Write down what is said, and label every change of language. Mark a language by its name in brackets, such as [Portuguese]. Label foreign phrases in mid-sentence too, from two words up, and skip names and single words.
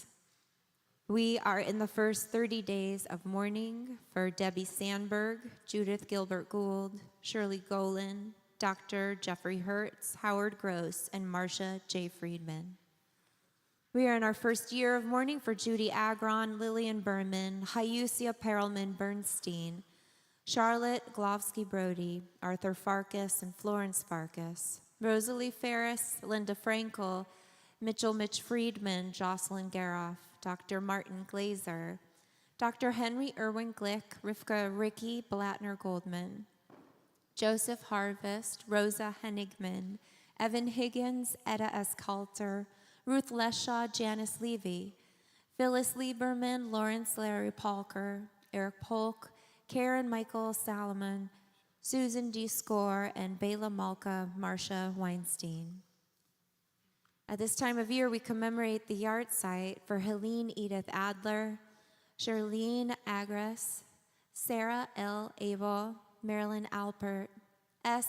[English] We are in the first 30 days of mourning for Debbie Sandberg, Judith Gilbert Gould, Shirley Golan, Dr. Jeffrey Hertz, Howard Gross, and Marcia J. Friedman. We are in our first year of mourning for Judy Agron, Lillian Berman, Hayusia Perelman Bernstein, Charlotte Glovsky Brody, Arthur Farkas, and Florence Farkas, Rosalie Ferris, Linda Frankel, Mitchell Mitch Friedman, Jocelyn Garoff, Dr. Martin Glazer, Dr. Henry Irwin Glick, Rivka Ricky Blattner Goldman, Joseph Harvest, Rosa Henigman, Evan Higgins, Etta S. Coulter, Ruth Leshaw, Janice Levy, Phyllis Lieberman, Lawrence Larry Palker, Eric Polk, Karen Michael Salomon, Susan D. Score, and Bela Malka, Marcia Weinstein. At this time of year, we commemorate the yard site for Helene Edith Adler, Charlene Agres, Sarah L. Abel, Marilyn Alpert, S.